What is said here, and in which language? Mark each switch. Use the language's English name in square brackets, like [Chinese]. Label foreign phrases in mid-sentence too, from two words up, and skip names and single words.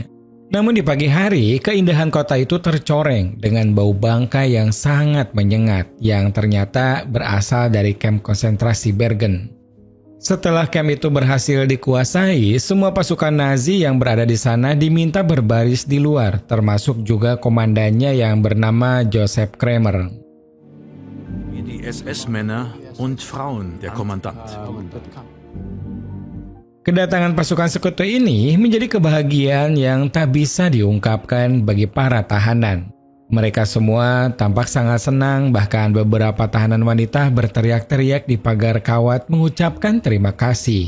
[Indonesian] Namun di pagi hari, keindahan kota itu tercoreng dengan bau bangkai yang sangat menyengat yang ternyata berasal dari kamp konsentrasi Bergen. Setelah kamp itu berhasil dikuasai, semua pasukan Nazi yang berada di sana diminta berbaris di luar, termasuk juga komandannya yang bernama Joseph Kramer. [German] Die SS-Männer und Frauen, der Kommandant. [Indonesian] Kedatangan pasukan Sekutu ini menjadi kebahagiaan yang tak bisa diungkapkan bagi para tahanan. Mereka semua tampak sangat senang, bahkan beberapa tahanan wanita berteriak-teriak di pagar kawat mengucapkan terima kasih.